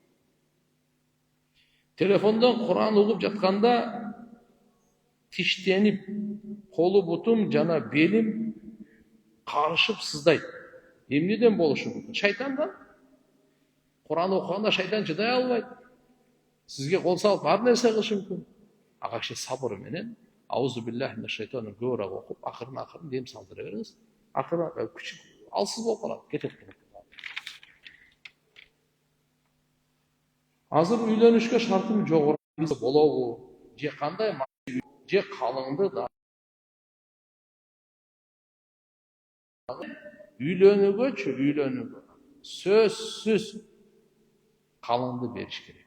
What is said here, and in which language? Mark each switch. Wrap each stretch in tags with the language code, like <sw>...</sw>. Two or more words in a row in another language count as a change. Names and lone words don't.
<ky>Телефондон Куран угуп жатканда тиштенип, колу бутум жана белим карышып сыздайт. Эмнеден болушу мүмкүн? Шайтандан. Куран окуганда шайтан чыдай албайт. Сизге кол салып ар нерсе кылышы мүмкүн. Ага киши сабыр менен</ky> <ar>أعوذ بالله من الشيطان</ar> <ky>көбүрөөк окуп, акырын дем салдыра бериңиз. Акырын күч алсыз болуп калат, кетет. Азыр үйлөнүшкө шартым жогору болобу? Же кандай? Же калыңды да үйлөнүүгө сөзсүз калыңды бериш керек.</ky>